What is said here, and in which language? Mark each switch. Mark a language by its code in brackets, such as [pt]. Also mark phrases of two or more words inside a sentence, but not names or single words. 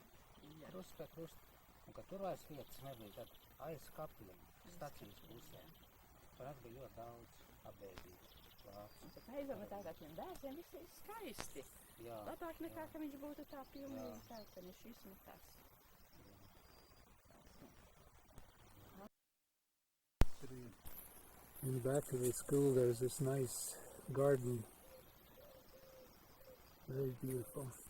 [lv] Krusts pie krusta. Un kad tur vairs vietas nebija, tad aiz kapiem, stacijas pusē. Tur bija ļoti daudz apbēdīju vācu. Un tad aizvama tagad tiem bērziem viss ir skaisti. Jā. Labāk nekā, ka viņš būtu tā pilnīgi tāds, ka ne šis, ne tas. [en] In the back of the school there's this nice garden. Very beautiful.